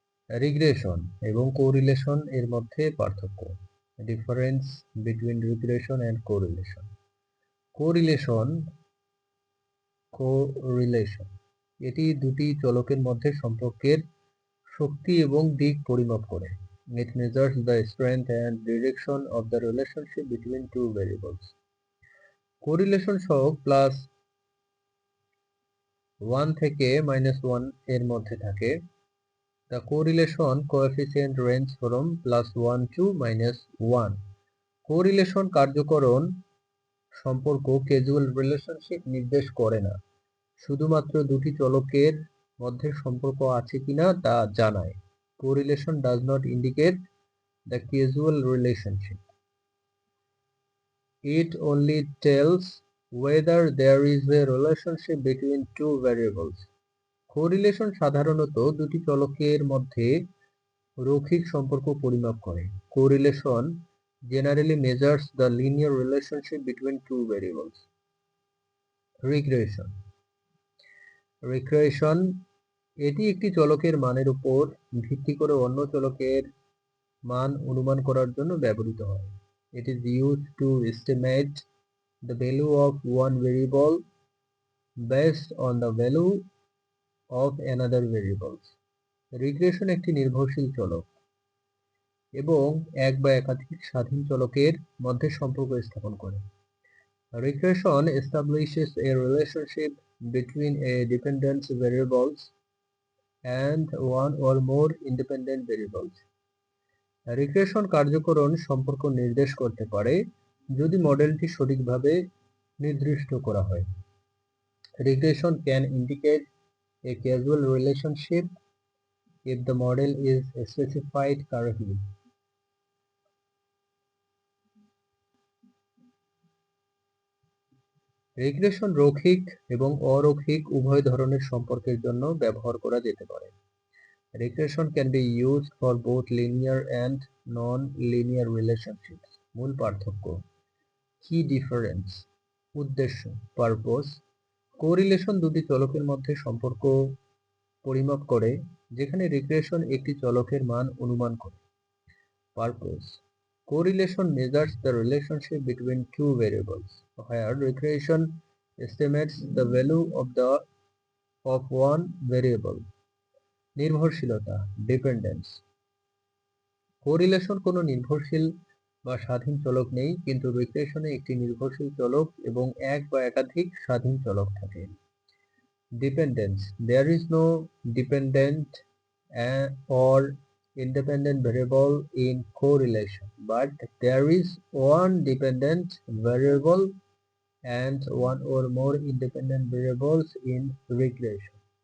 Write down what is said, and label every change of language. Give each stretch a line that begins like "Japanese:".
Bangla: Regression এবং correlation এর মধ্যে পার্থক্য।
English: Difference between regression and correlation.
Bangla: Correlation correlation এটি দুটি চলকের মধ্যে সম্পর্কের শক্তি এবং দিক পরিমাপ করে।
English: It measures the strength and direction of the relationship between two variables.
Bangla: Correlation সহগ +1 থেকে -1 এর মধ্যে থাকে।
English: The correlation coefficient range from +1 to -1.
Bangla: Correlation কার্যকরণ সম্পর্ক
English: casual relationship
Bangla: নির্দেশ করে না, শুধুমাত্র দুটি চলকের মধ্যে সম্পর্ক আছে কিনা তা জানায়।
English: Correlation does not indicate the causal relationship. It only tells whether there is a relationship between two variables.
Bangla: Correlation সাধারণত দুটি চলকের মধ্যে রৈখিক সম্পর্ক পরিমাপ করে।
English: Correlation generally measures the linear relationship between two variables. Regression.
Bangla: Regression এটি একটি চলকের মানের উপর ভিত্তি করে অন্য চলকের মান অনুমান করার জন্য ব্যবহৃত হয়।
English: It is used to estimate the value of one variable based on the value of another variable.
Bangla: Regression একটি নির্ভরশীল চলক এবং এক বা একাধিক স্বাধীন চলকের মধ্যে সম্পর্ক স্থাপন করে।
English: Regression establishes a relationship between a dependent variables and one or more independent variables.
Bangla: Regression কার্যকরণ সম্পর্ক নির্দেশ করতে পারে যদি মডেলটি সঠিকভাবে নির্দিষ্ট করা হয়।
English: Regression can indicate a causal relationship if the model is specified correctly.
Bangla: Regression রৈখিক এবং অরৈখিক উভয় ধরনের সম্পর্কের জন্য ব্যবহার করা যেতে পারে।
English: Regression can be used for both linear and non-linear relationships.
Bangla: মূল পার্থক্য।
English: Key difference.
Bangla: উদ্দেশ্য purpose. কোরিলেশন দুটি চলকের মধ্যে সম্পর্ক পরিমাপ করে, যেখানে রিগ্রেশন একটি চলকের মান অনুমান করে।
English: Purpose. Correlation measures the relationship between two variables, where regression estimates the value of one variable.
Bangla: নির্ভরশীলতা dependence. কোরিলেশন কোনো নির্ভরশীল বা স্বাধীন চলক নেই, কিন্তু রিগ্রেশনে একটি নির্ভরশীল চলক এবং এক বা একাধিক স্বাধীন চলক থাকে।
English: Dependence. There is no dependent or independent variable in correlation, but there is one dependent variable and one or more independent variables in regression.